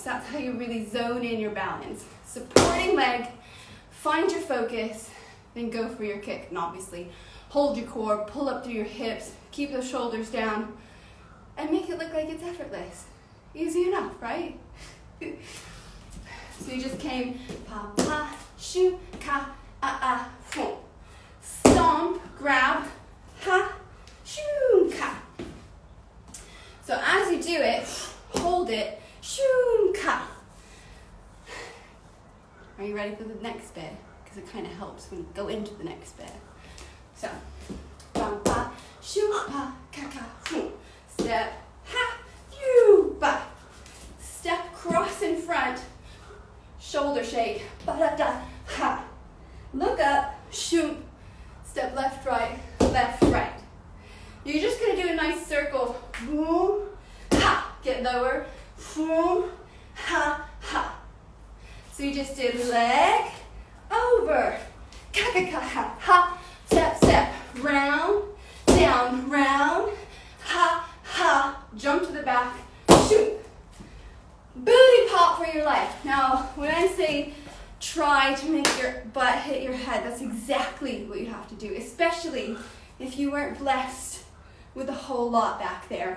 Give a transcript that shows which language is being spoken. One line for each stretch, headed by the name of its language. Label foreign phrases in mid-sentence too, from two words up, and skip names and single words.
English: That's how you really zone in your balance. Supporting leg, find your focus, then go for your kick. And obviously, hold your core, pull up through your hips, keep those shoulders down, and make it look like it's effortless. Easy enough, right? So you just came, pa, pa, shoo, ka, boom. Stomp, grab, ha, shoo, ka. So as you do it, hold it, shoo, ka. Are you ready for the next bit? Because it kind of helps when you go into the next bit. So, bum, ba, shoo, pa, ka, ka, boom. Step, ha, you, ba. Step cross in front, shoulder shake, ba, da, da, ha. Look up, shoot. Step left, right, left, right. You're just gonna do a nice circle. Boom, ha. Get lower. Boom, ha, ha. So you just did leg over. Ka, ka, ka, ha, ha. Step, step. Round, down, round. Ha, ha. Jump to the back. Shoot. Booty pop for your life. Now, when I say try to make your butt hit your head, that's exactly what you have to do, especially if you weren't blessed with a whole lot back there.